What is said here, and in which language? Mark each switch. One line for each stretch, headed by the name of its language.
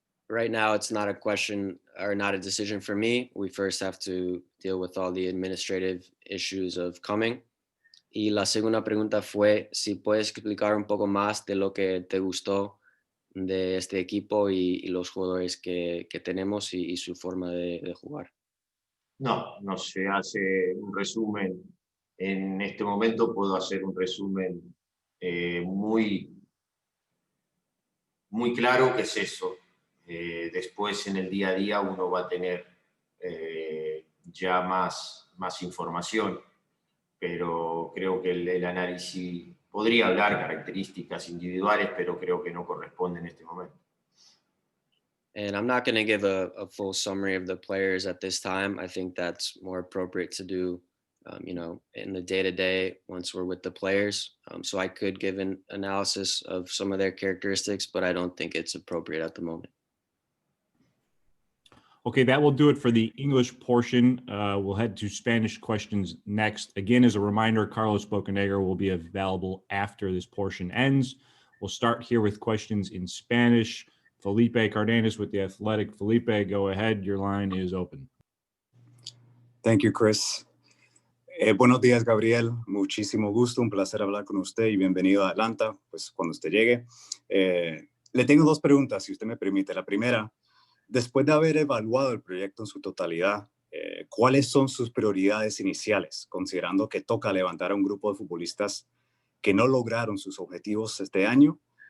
English: Right now, it's not a question or not a decision for me. We first have to deal with all the administrative issues of coming.
Spanish: Y la segunda pregunta fue si puedes explicar un poco más de lo que te gustó de este equipo y los jugadores que tenemos y su forma de jugar. No se hace un resumen. En este momento puedo hacer un resumen muy claro que es eso. Después en el día a día uno va a tener ya más información, pero creo que el análisis podría hablar características individuales, pero creo que no corresponde en este momento.
English: And I'm not going to give a full summary of the players at this time. I think that's more appropriate to do, in the day-to-day once we're with the players. So I could give an analysis of some of their characteristics, but I don't think it's appropriate at the moment. Okay, that will do it for the English portion. We'll head to Spanish questions next. Again, as a reminder, Carlos Bocanegra will be available after this portion ends. We'll start here with questions in Spanish. Felipe Cardenas with The Athletic. Felipe, go ahead. Your line is open. Thank you, Chris.
Spanish: Buenos días,
English: Gabriel.
Spanish: Muchísimo gusto, un placer hablar con usted y bienvenido a Atlanta, pues cuando usted llegue. Le tengo dos preguntas, si usted me permite. La primera, después de haber evaluado el proyecto en su totalidad, ¿cuáles son sus prioridades iniciales, considerando que toca levantar a un grupo de futbolistas que no lograron sus objetivos este año?